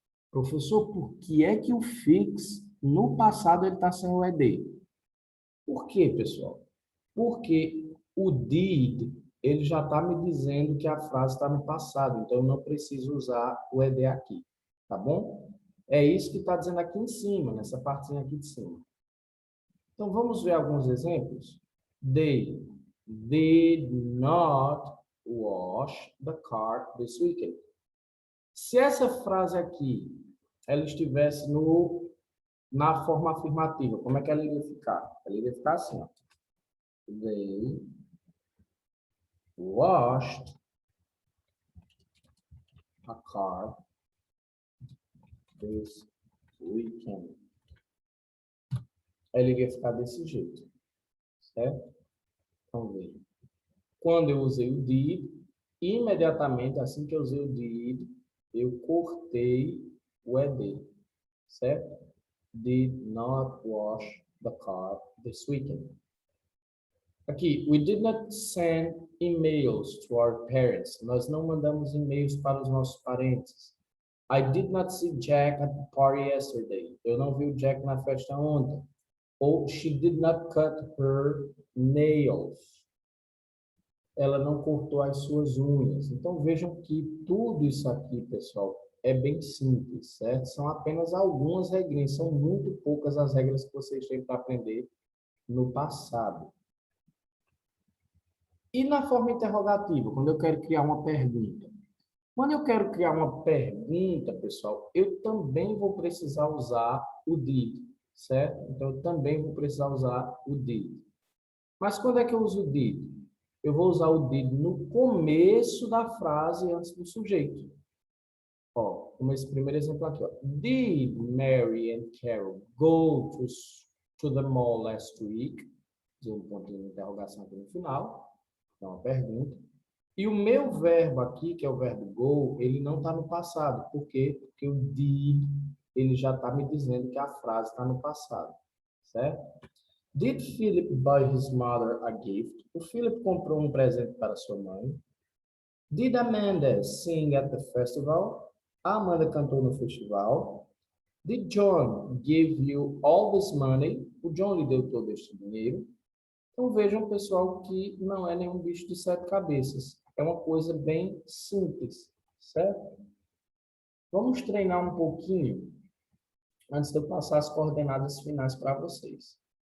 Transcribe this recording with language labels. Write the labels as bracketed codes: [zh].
[pt] Professor, por que é que o fix, no passado, ele está sem o ed? Por quê, pessoal? Porque o did, ele já está me dizendo que a frase está no passado, então eu não preciso usar o ed aqui, tá bom? É isso que está dizendo aqui em cima, nessa partezinha aqui de cima. Então, vamos ver alguns exemplos? [en] They did not wash the car this weekend. [pt] Se essa frase aqui, ela estivesse na forma afirmativa, como é que ela iria ficar? Ela iria ficar assim, ó. [en] They washed a car this weekend. [pt] Ela iria ficar desse jeito, certo? Então, veja. Quando eu usei o did, imediatamente, assim que eu usei o did, eu cortei o ed, certo? [en] Did not wash the car this weekend. [pt] Aqui, [en] we did not send emails to our parents. [pt] Nós não mandamos e-mails para os nossos parentes. [en] I did not see Jack at the party yesterday. [pt] Eu não vi o Jack na festa ontem. Ou [en] she did not cut her nails. [pt] Ela não cortou as suas unhas. Então vejam que tudo isso aqui, pessoal, é bem simples, certo? São apenas algumas regrinhas, são muito poucas as regras que vocês têm para aprender no passado. E na forma interrogativa, quando eu quero criar uma pergunta? Quando eu quero criar uma pergunta, pessoal, eu também vou precisar usar o did, certo? Então, eu também vou precisar usar o did. Mas quando é que eu uso o did? Eu vou usar o did no começo da frase antes do sujeito. Ó, como esse primeiro exemplo aqui, ó. [en] Did Mary and Carol go to the mall last week? [pt] Tem um ponto de interrogação aqui no final. É uma pergunta. E o meu verbo aqui, que é o verbo go, ele não está no passado. Por quê? Porque o did, ele já está me dizendo que a frase está no passado. Certo? [en] Did Philip buy his mother a gift? [pt] O Philip comprou um presente para sua mãe. [en] Did Amanda sing at the festival? [pt] A Amanda cantou no festival. [en] Did John give you all this money? [pt] O John lhe deu todo este dinheiro. Então vejam, pessoal, que não é nenhum bicho de sete cabeças. É uma coisa bem simples, certo? Vamos treinar um pouquinho antes de eu passar as coordenadas finais para vocês.